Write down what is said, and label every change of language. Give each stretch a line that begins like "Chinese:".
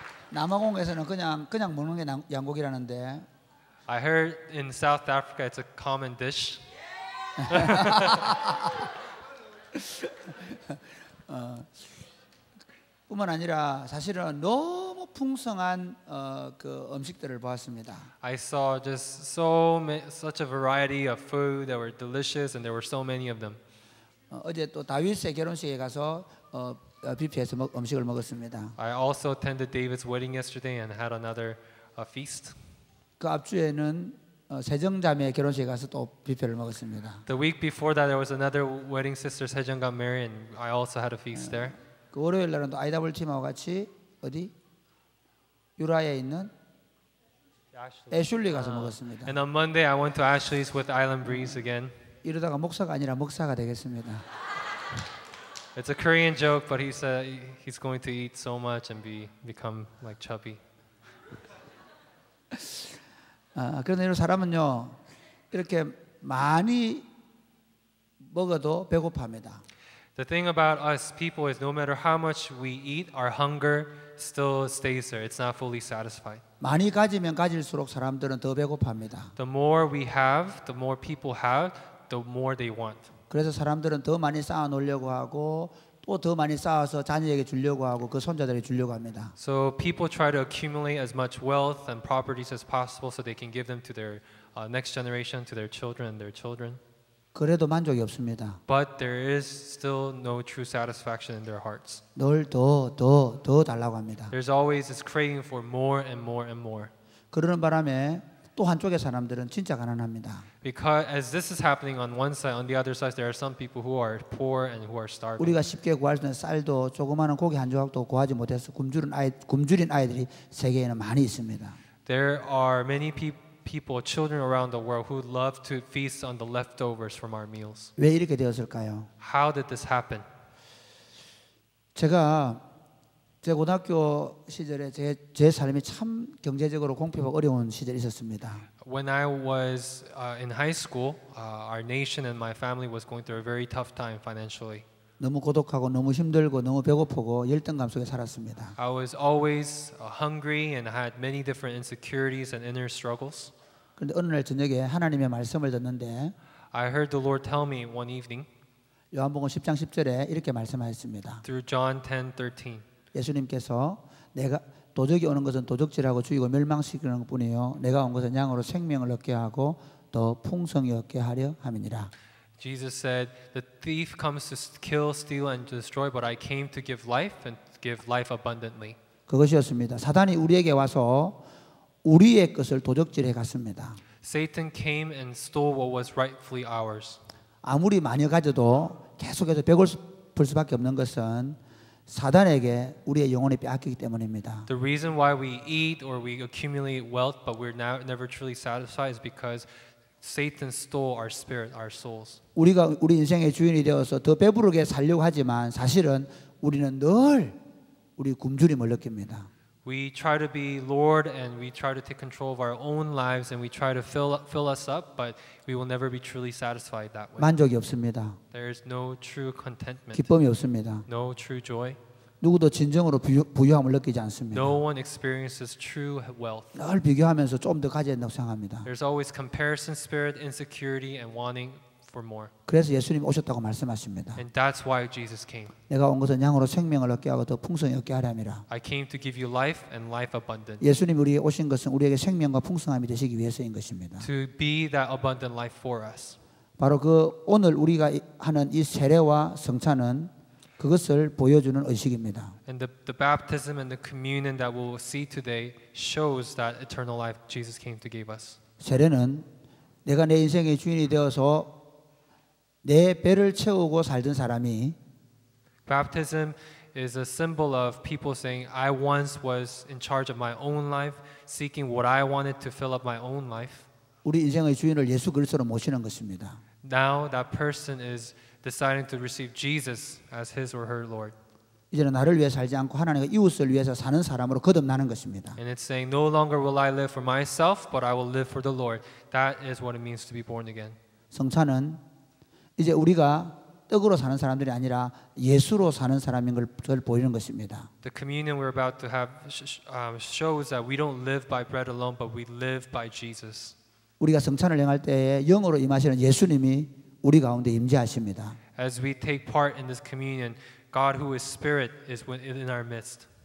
Korean: 남아공에서는 그냥 먹는 게 양고기라는데
English: I heard in South Africa it's a common dish.
Korean: 뿐만 아니라 사실은 너무 풍성한 그 음식들을 보았습니다.
English: I saw just such a variety of food that were delicious, and there were so many of them.
Korean: 어제 또 다윗의 결혼식에 가서 뷔페에서 음식을 먹었습니다.
English: I also attended David's wedding yesterday and had another feast.
Korean: 그 앞주에는 세정자매 결혼식에 가서 또 뷔페를 먹었습니다.
English: The week before that, there was another wedding sister, Sejong, got married, and I also had a feast there.
Korean: 그 월요일 날은 또 IW 팀하고 같이 어디 유라에 있는 애슐리 가서 먹었습니다.
English: And on Monday, I went to Ashley's with Island Breeze again.
Korean: 이러다가 목사가 아니라 먹사가 되겠습니다.
English: It's a Korean joke, but he said he's going to eat so much and become like chubby.
Korean: 그런데 이런 사람은요 이렇게 많이 먹어도 배고파합니다.
English: The thing about us people is no matter how much we eat, our hunger still stays there. It's not fully satisfied.
Korean: 많이 가지면 가질수록 사람들은 더 배고파합니다.
English: The more we have, the more people have, the more they want.
Korean: 그래서 사람들은 더 많이 쌓아 놓으려고 하고 또 더 많이 쌓아서 자녀에게 주려고 하고 그 손자들에게 주려고 합니다.
English: So people try to accumulate as much wealth and properties as possible so they can give them to their next generation, to their children and their children.
Korean: 그래도 만족이 없습니다.
English: But there is still no true satisfaction in their hearts.
Korean: 늘 더 달라고 합니다.
English: There's always this craving for more and more and more.
Korean: 그러는 바람에 또 한쪽의 사람들은 진짜 가난합니다.
English: Because as this is happening on one side, on the other side, there are some people who are poor and who are starving.
Korean: 우리가 쉽게 구할 수 있는 쌀도 조그마한 고기 한 조각도 구하지 못해서 굶주린 아이들이 세계에는 많이 있습니다.
English: There are many people, children around the world who love to feast on the leftovers from our meals.
Korean: 왜 이렇게 되었을까요?
English: How did this happen?
Korean: 제가 제 고등학교 시절에 제 삶이 참 경제적으로 공평하고 어려운 시절이 있었습니다.
English: When I was in high school, our nation and my family was going through a very tough time financially.
Korean: 너무 고독하고 너무 힘들고 너무 배고프고 열등감 속에 살았습니다.
English: I was always hungry and had many different insecurities and inner struggles.
Korean: 그런데 어느 날 저녁에 하나님의 말씀을 듣는데
English: I heard the Lord tell me one evening
Korean: 요한복음 10장 10절에 이렇게 말씀하셨습니다.
English: through John 10:13.
Korean: 예수님께서 내가 도적이 오는 것은 도적질하고 죽이고 멸망시키는 것뿐이요 내가 온 것은 양으로 생명을 얻게 하고 더 풍성히 얻게 하려 함이니라.
English: Jesus said, "The thief comes to kill, steal, and destroy, but I came to give life and give life abundantly."
Korean: 그것이었습니다. 사단이 우리에게 와서 우리의 것을 도적질해 갔습니다.
English: Satan came and stole what was rightfully ours.
Korean: 아무리 많이 가져도 계속해서 배고플 수밖에 없는 것은 사단에게 우리의 영혼이 빼앗기기 때문입니다.
English: The reason why we eat or we accumulate wealth, but we're never truly satisfied, is because Satan stole our spirit, our souls.
Korean: 우리가 우리 인생의 주인이 되어서 더 배부르게 살려고 하지만 사실은 우리는 늘 우리 굶주림을 느낍니다.
English: We try to be Lord and we try to take control of our own lives and we try to fill us up, but we will never be truly satisfied that way.
Korean: 만족이 없습니다.
English: There is no true contentment,
Korean: 기쁨이 없습니다.
English: no true joy.
Korean: 누구도 진정으로 부유함을 느끼지 않습니다.
English: No one experiences true wealth.
Korean: 늘 비교하면서 좀 더 가져야 된다고 생각합니다.
English: There's always comparison spirit, insecurity, and wanting for more.
Korean: 그래서 예수님이 오셨다고 말씀하십니다.
English: And that's why Jesus came.
Korean: 내가 온 것은 양으로 생명을 얻게 하고 더 풍성히 얻게 하려 함이라.
English: I came to give you life and life abundant.
Korean: 예수님이 우리에게 오신 것은 우리에게 생명과 풍성함이 되시기 위해서인 것입니다.
English: To be that abundant life for us.
Korean: 바로 그 오늘 우리가 하는 이 세례와 성찬은 그것을 보여주는 의식입니다.
English: And the baptism and the communion that we'll see today shows that eternal life Jesus came to give us.
Korean: 세례는 내가 내 인생의 주인이 되어서 내 배를 채우고 살던 사람이
English: Baptism is a symbol of people saying, I once was in charge of my own life, seeking what I wanted to fill up my own life.
Korean: 우리 인생의 주인을 예수 그리스도로 모시는 것입니다.
English: Now that person is deciding to receive Jesus as his or her Lord.
Korean: 이제는 나를 위해 살지 않고 하나님과 이웃을 위해서 사는 사람으로 거듭나는 것입니다.
English: And it's saying, no longer will I live for myself, but I will live for the Lord. That is what it means to be born again.
Korean: 성찬은 이제 우리가 떡으로 사는 사람들이 아니라 예수로 사는 사람인 걸 보이는 것입니다.
English: The communion we're about to have shows that we don't live by bread alone, but we live by Jesus.
Korean: 우리가 성찬을 행할 때에 영으로 임하시는 예수님이 우리 가운데 임재하십니다.
English: As we take part in this communion, God who is spirit is in our midst.